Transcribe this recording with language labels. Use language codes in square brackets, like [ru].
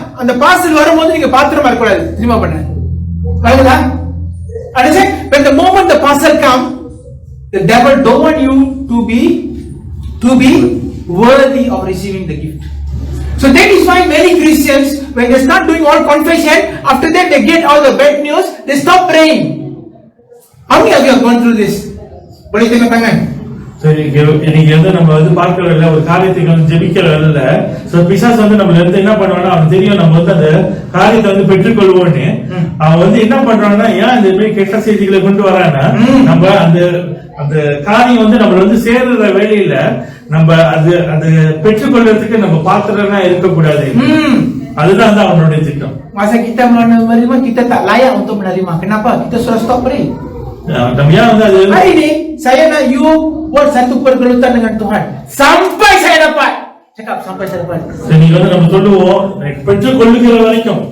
[ta] அந்த பார்சல் வரும்போது நீங்க பாத்திரமா இருக்க கூடாது. தெரியுமா பண்ண வருதா? [en] Understand? When the moment the parcel come, the devil don't want you to be worthy of receiving the gift. So that is why many Christians, when they start doing all confession, after that they get all the bad news, they stop praying. How many of you have gone through this? [ms] Boleh tengok tangan. [ta] சரி, இன்னைக்கு வந்து நம்ம வந்து பார்க்கறதுல ஒரு காரியத்தை வந்து ஜெபிக்கிறதுல so பிசாசு வந்து நம்மள இருந்து என்ன பண்ணுவானா, அவன் தெரியும் நம்ம வந்து அந்த காரியத்தை வந்து பெற்றுக்கொள்வோன்னு. அவன் வந்து என்ன பண்றான்னா, ஏன் இந்த மாதிரி கெட்ட செய்திகளை கொண்டு வரானா, நம்ம அந்த அந்த காரியம் வந்து நம்மள வந்து சேர்ற வேலையில நம்ம அது பெற்றுக்கொள்றதுக்கு நம்ம பாத்திரனா இருக்கக்கூடாது. அதுதான் வந்து அவனுடைய திட்டம். [ms] Masa kita menerima, kita tak layak untuk menerima. Kenapa? Kita sudah stop pray. [ta] நம்ம ஏன் வந்து அது [ms] Hari ini saya nak you buat satu pergelutan dengan Tuhan sampai saya dapat. Cakap sampai saya dapat. [ta] நீங்க வந்து நம்ம சொல்லுவோம் பெற்றுக்கொள்ளுகிற வரைக்கும்.